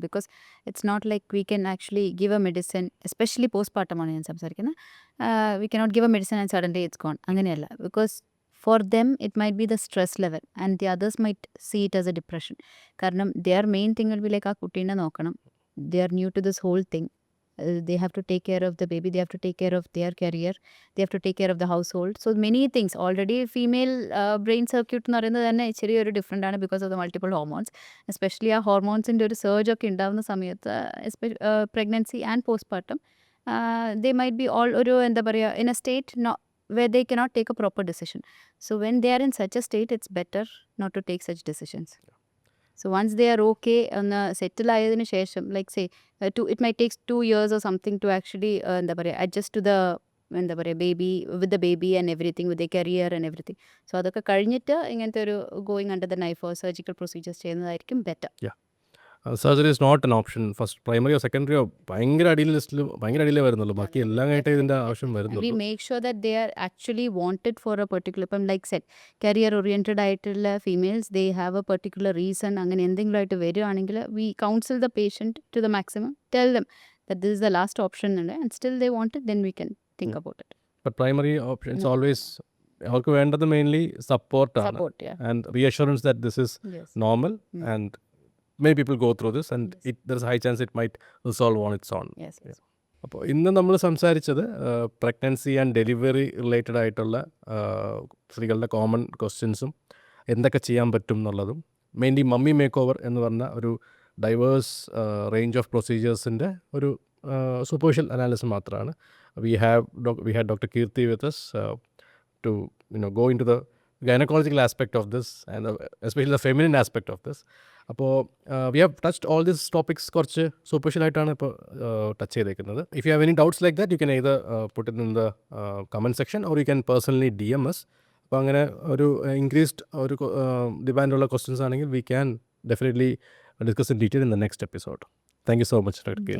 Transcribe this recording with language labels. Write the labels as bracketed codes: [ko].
[en] because it's not like we can actually give a medicine, especially [ml] പോസ്റ്റ്മോർട്ടമാണ് ഞാൻ സംസാരിക്കുന്നത്. [en] we cannot give a medicine and suddenly it's gone, [ml] അങ്ങനെയല്ല. [en] Because for them it might be the stress level and the others might see it as a depression. കാരണം their main thing will be like [ml] ആ കുട്ടീനെ നോക്കണം, [en] They are new to this whole thing. They have to take care of the baby, they have to take care of their career, they have to take care of the household. So many things. Already female brain circuit [ml] എന്ന് പറയുന്നത് തന്നെ ഇച്ചിരി ഒരു different ആണ് [en] Because of the multiple hormones. [ml] Especially ആ ഹോർമോൺസിൻ്റെ ഒരു surge ഒക്കെ ഉണ്ടാകുന്ന സമയത്ത് [en] pregnancy and postmortem they might be all [ml] ഒരു എന്താ പറയുക [en] in a state where they cannot take a proper decision. So when they are in such a state, it's better not to take such decisions. So once they are [ml] okay ഒന്ന് സെറ്റിൽ ആയതിനു ശേഷം [en] Like say it may takes 2 years or something to actually എന്താ പറയുക adjust to the എന്താ പറയുക with the baby and everything with the career and everything. [ml] So അതൊക്കെ കഴിഞ്ഞിട്ട് ഇങ്ങനത്തെ ഒരു [en] going under the knife [ml] or surgical procedures ചെയ്യുന്നതായിരിക്കും better. [en] Surgery is not an option. [ml] First പ്രൈമറിയോ സെക്കൻഡറിയോ ഭയങ്കര അടിയിൽ ലിസ്റ്റിൽ ഭയങ്കര അടിയിലേ വരുന്നുള്ളൂ. ബാക്കി എല്ലാം കഴിഞ്ഞിട്ട് ഇതിൻ്റെ ആവശ്യം [en] We [ml] വരുന്നുള്ളൂ. [en] make sure that they are actually wanted for a particular, ഇപ്പം like set career oriented ആയിട്ടുള്ള females they have a particular reason [ml] അങ്ങനെ എന്തെങ്കിലും ആയിട്ട് വരികയാണെങ്കിൽ [en] We counsel the patient to the maximum, tell them that this is the last option ഉണ്ട് and still they want it, then we can think about it. But primary options always [ml] അവർക്ക് വേണ്ടത് [en] Mainly സപ്പോർട്ടാണ് support and reassurance that this is yes normal and many people go through this and there's a high chance it might resolve on its own. Yes [ml] അപ്പോൾ ഇന്ന് നമ്മൾ സംസാരിച്ചത് pregnancy and delivery related ആയിട്ടുള്ള സ്ത്രീകളുടെ common ക്വസ്റ്റ്യൻസും എന്തൊക്കെ ചെയ്യാൻ പറ്റും എന്നുള്ളതും മെയിൻലി മമ്മി മേക്ക് ഓവർ എന്ന് പറഞ്ഞ ഒരു ഡൈവേഴ്സ് റേഞ്ച് ഓഫ് പ്രൊസീജിയേഴ്സിൻ്റെ ഒരു സൂപ്പർഫിഷ്യൽ അനാലിസിസ് മാത്രമാണ്. [en] we had Dr. Kirti with us to go into the gynecological aspect of this and especially the feminine aspect of this. അപ്പോൾ we have touched all these topics [ml] കുറച്ച് superficial ആയിട്ടാണ് ഇപ്പോൾ touch ചെയ്തേക്കുന്നത്. [en] If you have any doubts like that you can either put it in the comment section or you can personally DM us. [ml] അപ്പോൾ അങ്ങനെ ഒരു increased ഒരു ഡിമാൻഡുള്ള questions ആണെങ്കിൽ [en] we can definitely discuss in detail in the next episode. Thank you so much, Dr. Kirti.